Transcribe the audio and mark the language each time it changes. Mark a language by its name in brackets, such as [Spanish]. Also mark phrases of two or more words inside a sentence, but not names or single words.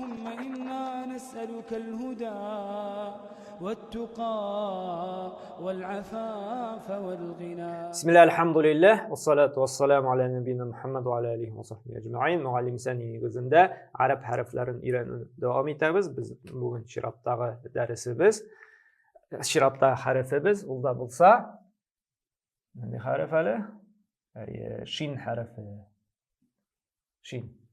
[Arabic] إنا نسألك الهدى والتقى والعفاف والغنى. بسم الله الحمد لله والصلاة والسلام على نبينا محمد وعلى آله وصحبه أجمعين. [Uzbek] Muallim Sani negizida arab harflarini o'rganishni davom etamiz. Biz bugun shirobdagi darsimiz, shirobdagi harfimiz unda bo'lsa, nima harf hali? Shin harfi. Shin.